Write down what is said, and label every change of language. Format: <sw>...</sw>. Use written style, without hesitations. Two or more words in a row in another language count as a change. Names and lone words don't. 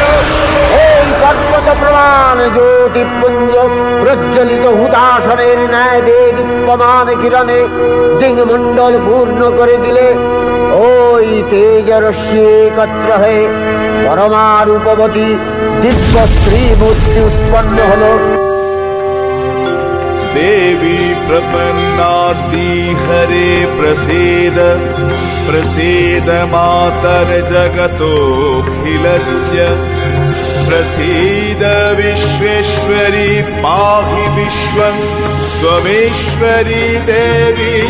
<bn>এই পর্বত প্রমাণ জ্যোতিপুঞ্জ প্রজ্বলিত হুতাসনের ন্যায় দেদীপ্যমান কিরণে দিংমণ্ডল পূর্ণ করে দিলে ওই তেজরশ্মি একত্র হয়ে পরমারূপবতী দিব্য স্ত্রী মূর্তি উৎপন্ন হল।</bn> <sa>देवी प्रपन्नार्ति हरे प्रसीद प्रसीद मातर जगतोऽखिलस्य प्रसीद विश्वेश्वरी पाहि विश्वं त्वमेश्वरी देवी</sa>